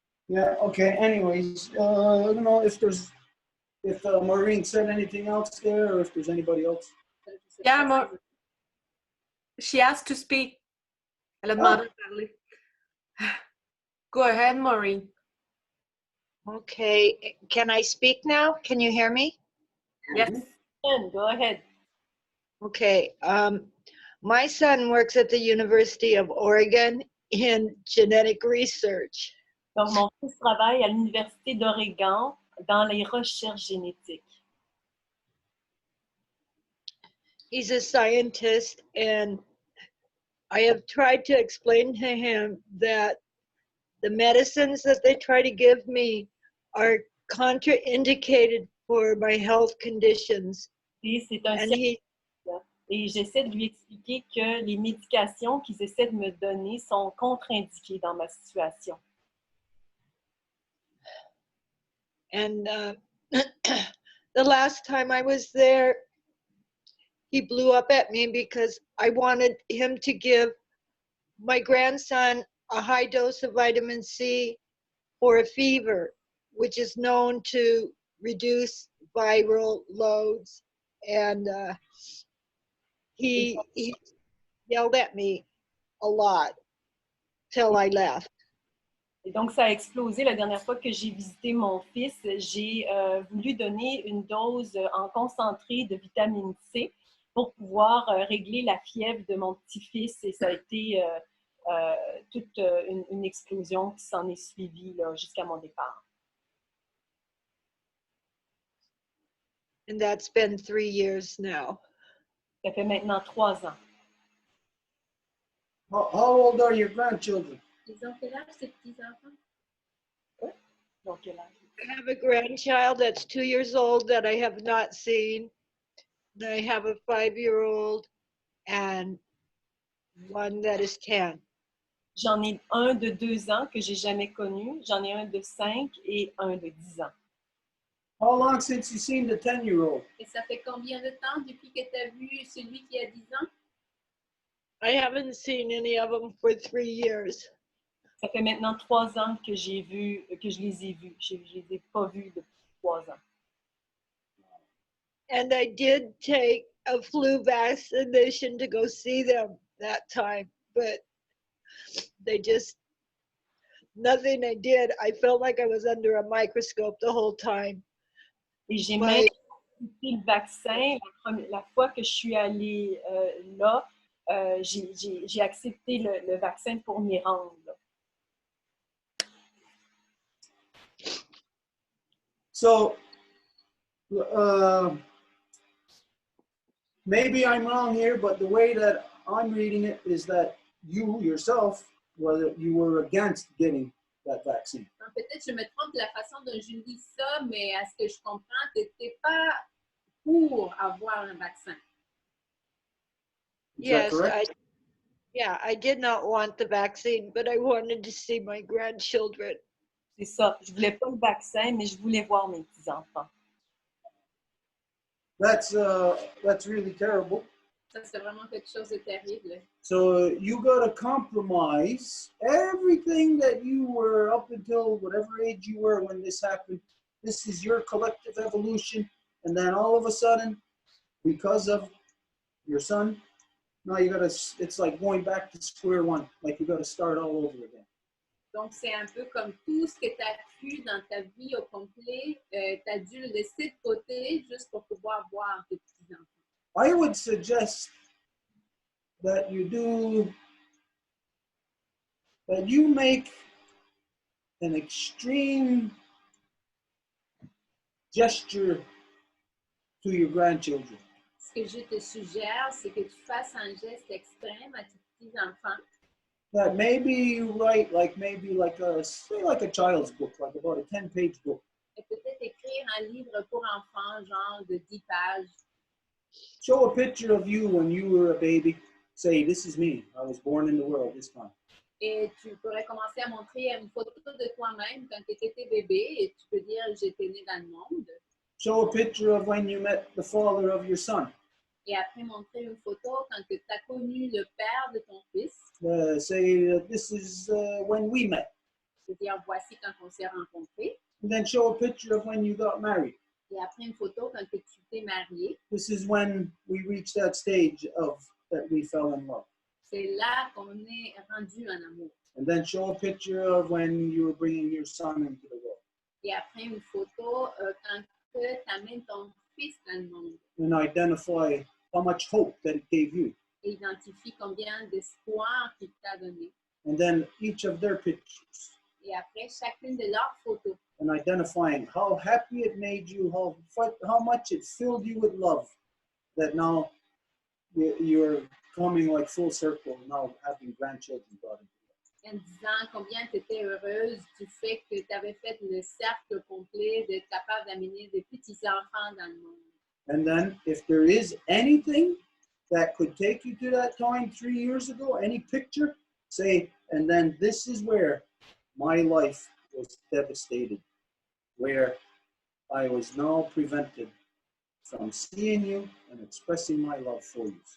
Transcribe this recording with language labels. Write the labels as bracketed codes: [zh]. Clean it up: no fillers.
[en] Yeah, okay, anyways, I don't know if Maureen said anything else there or if there's anybody else. [fr] Je sais [en] Yeah, [fr] pas si- [en] she asked to speak. [fr] Elle a demandé de parler. [en] Go ahead, Maureen. Okay, can I speak now? Can you hear me? Yes. Go ahead. Okay, my son works at the University of Oregon in genetic research. [fr] Donc, mon fils travaille à l'Université d'Oregon dans les recherches génétiques. [en] He's a scientist, and I have tried to explain to him that the medicines that they try to give me are contraindicated for my health conditions. [fr] Et c'est un [en] And he [fr] Et j'essaie de lui expliquer que les médications qu'ils essaient de me donner sont contre-indiquées dans ma situation. [en] And the last time I was there, he blew up at me because I wanted him to give my grandson a high dose of vitamin C for a fever, which is known to reduce viral loads. And he yelled at me a lot till I left. [fr] Et donc, ça a explosé la dernière fois que j'ai visité mon fils. J'ai voulu donner une dose en concentré de vitamine C pour pouvoir régler la fièvre de mon petit-fils. Et ça a été toute une explosion qui s'en est suivie là, jusqu'à mon départ. [en] And that's been 3 years now. [fr] Ça fait maintenant 3 ans. [en] How old are your grandchildren? [fr] Ils ont quel âge, ces petits-enfants? Donc, quel âge? [en] I have a grandchild that's 2 years old that I have not seen. And I have a 5-year-old and one that is 10. [fr] J'en ai un de 2 ans que j'ai jamais connu. J'en ai un de 5 et un de 10 ans. [en] How long since you seen the 10-year-old? [fr] Et ça fait combien de temps depuis que tu as vu celui qui a 10 ans? [en] I haven't seen any of them for 3 years. [fr] Ça fait maintenant 3 ans que je les ai vus. Je les ai pas vus depuis 3 ans. [en] And I did take a flu vaccination to go see them that time, but they just, nothing I did. I felt like I was under a microscope the whole time. [fr] Et j'ai Ouais. même accepté le vaccin. La fois que je suis allée là, j'ai accepté le vaccin pour m'y rendre. Là. [en] So, maybe I'm wrong here, but the way that I'm reading it is that you yourself, whether you were against getting that vaccine. [fr] Peut-être que je me trompe de la façon dont je lis ça, mais à ce que je comprends, tu n'étais pas pour avoir un vaccin. [en] Is that Yes, correct? I did not want the vaccine, but I wanted to see my grandchildren. [fr] C'est ça. Je voulais pas le vaccin, mais je voulais voir mes petits-enfants. [en] That's really terrible. [fr] Ça, c'est vraiment quelque chose de terrible. [en] So you got to compromise everything that you were up until whatever age you were when this happened. This is your collective evolution. And then all of a sudden, because of your son, now you got to, it's like going back to square one. Like you got to start all over again. [fr] Donc, c'est un peu comme tout ce que tu as pu dans ta vie au complet, tu as dû le laisser de côté juste pour pouvoir voir tes petits-enfants. [en] I would suggest that you make an extreme gesture to your grandchildren. [fr] Ce que je te suggère, c'est que tu fasses un geste extrême à tes petits-enfants. [en] That maybe you write like a child's book, like about a 10-page book. [fr] Et peut-être écrire un livre pour enfants, genre de 10 pages. [en] Show a picture of you when you were a baby. Say, this is me. I was born in the world this time. [fr] Et tu pourrais commencer à montrer une photo de toi-même quand tu étais bébé et tu peux dire j'étais né dans le monde. [en] Show a picture of when you met the father of your son. [fr] Et après montrer une photo quand tu as connu le père de ton fils. [en] Say this is when we met. [fr] C'est-à-dire voici quand on s'est rencontrés. [en] And then show a picture of when you got married. [fr] Et après une photo quand tu t'es marié. [en] This is when we reached that stage of that we fell in love. [fr] C'est là qu'on est rendu en amour. [en] And then show a picture of when you were bringing your son into the world. [fr] Et après une photo quand tu amènes ton fils dans le monde. [en] And identify how much hope that it gave you. [fr] Et identifie combien d'espoir qu'il t'a donné. [en] And then each of their pictures. [fr] Et après chacune de leurs photos. [en] And identifying how happy it made you, how much it filled you with love, that now you're coming like full circle, now having grandchildren brought into life. [fr] En disant combien tu étais heureuse du fait que tu avais fait le cercle complet d'être capable d'amener des petits-enfants dans le monde. [en] And then if there is anything that could take you to that time 3 years ago, any picture, say, and then this is where my life was devastated, where I was now prevented from seeing you and expressing my love for you.